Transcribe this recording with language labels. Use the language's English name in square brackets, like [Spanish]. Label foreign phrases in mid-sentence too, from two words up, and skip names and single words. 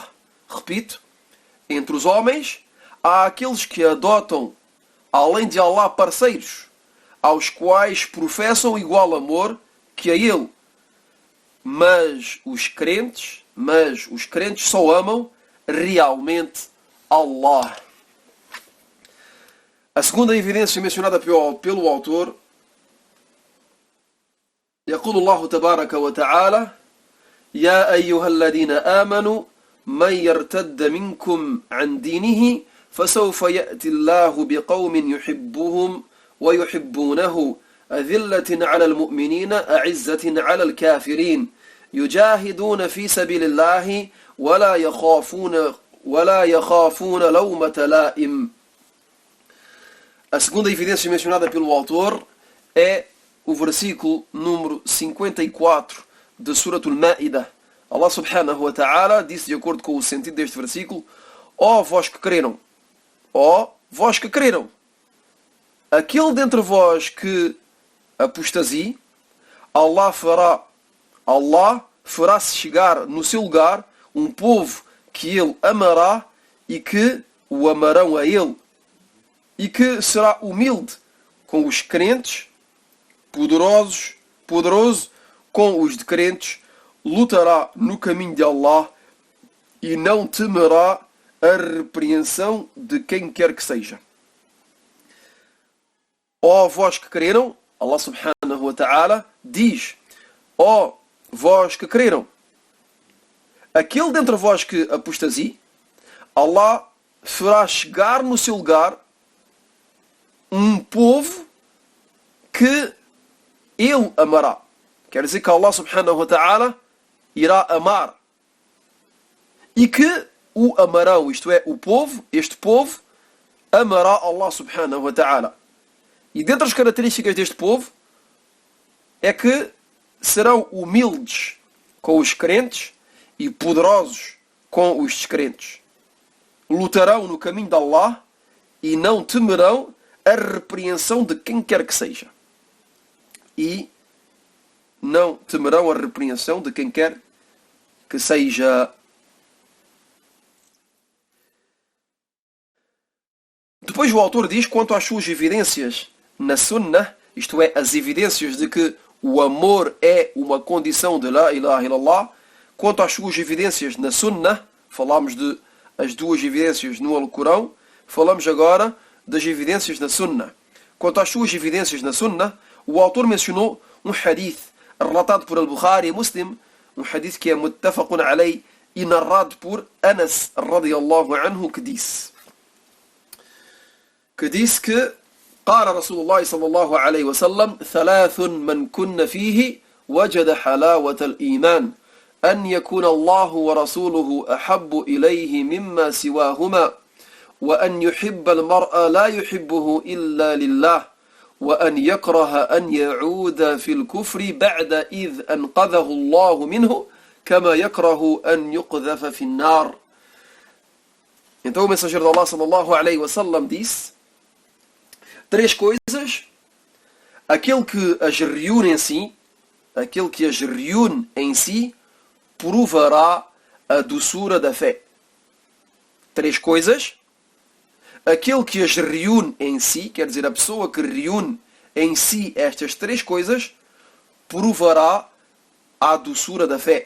[Portuguese] Repito, entre os homens há aqueles que adotam, além de Allah, parceiros, aos quais professam igual amor que a Ele, mas os crentes só amam realmente Allah. A segunda evidência mencionada pelo autor: [Arabic] يقول الله تبارك وتعالى يا أيها الذين آمنوا من يرتد منكم عن دينه فسوف يأتي الله بقوم يحبهم ويحبونه أذلة على المؤمنين أعزة على الكافرين يجاهدون في سبيل الله ولا يخافون لومة لائم. [Portuguese] A segunda evidência mencionada pelo autor é o versículo número 54 de Surah Al-Ma'idah. Allah [Arabic] سبحانه وتعالى [Portuguese] disse, de acordo com o sentido deste versículo: ó vós que creram, aquele dentre vós que apostasie, Allah fará-se chegar no seu lugar um povo que ele amará e que o amarão a ele, e que será humilde com os crentes, poderoso com os descrentes, lutará no caminho de Allah e não temerá a repreensão de quem quer que seja. Ó vós que creram, Allah [Arabic] سبحانه وتعالى [Portuguese] diz: ó vós que creram, aquele dentre vós que apostasie, Allah fará chegar no seu lugar um povo que ele amará. Quer dizer que Allah [Arabic] سبحانه وتعالى [Portuguese] irá amar e que o amarão, isto é, este povo amará Allah [Arabic] سبحانه وتعالى. [Portuguese] E dentre as características deste povo é que serão humildes com os crentes e poderosos com os descrentes. Lutarão no caminho de Allah e não temerão a repreensão de quem quer que seja. E não temerão a repreensão de quem quer que seja. Depois o autor diz, quanto às suas evidências na Sunnah, isto é, as evidências de que o amor é uma condição de [Arabic] لا إله إلا الله, [Portuguese] quanto às suas evidências na Sunnah, falámos de as duas evidências no Alcorão, falamos agora das evidências na Sunnah. Quanto às suas evidências na Sunnah, o autor mencionou um hadith relatado por Al-Bukhari e Muslim, um hadith que é [Arabic] متفق عليه [Portuguese] e narrado por Anas [Arabic] رضي الله عنه, [Portuguese] que disse [Arabic] que قال رسول الله صلى الله عليه وسلم ثلاث من كن فيه وجد حلاوة الإيمان أن يكون الله ورسوله أحب إليه مما سواهما وأن يحب المرء لا يحبه إلا لله وأن يكره أن يعود في الكفر بعد إذ أنقذه الله منه كما يكره أن يقذف في النار. [Portuguese] Então o mensageiro de Allah [Arabic] صلى الله عليه وسلم [Portuguese] disse três coisas: aquele que as reúne em si, provará a doçura da fé. Três coisas: aquele que as reúne em si, quer dizer, a pessoa que reúne em si estas três coisas, provará a doçura da fé.